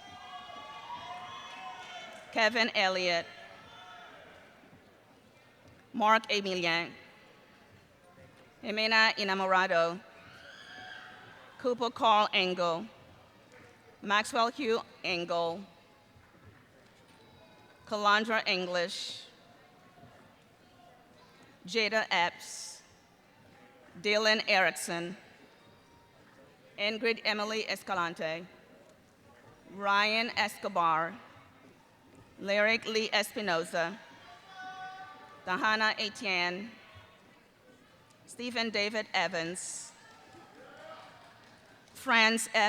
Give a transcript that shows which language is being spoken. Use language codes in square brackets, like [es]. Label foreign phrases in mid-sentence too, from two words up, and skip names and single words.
[en] Kevin Elliott, Mark Emilian, Jimena Enamorado, Cooper Carl Engel, Maxwell Hugh Engel, Calandra English, Jada Epps, Dylan Erickson, Ingrid Emily Escalante, Ryan Escobar, Lyric Lee Espinoza, Dahana Etienne, Stephen David Evans, Franz F.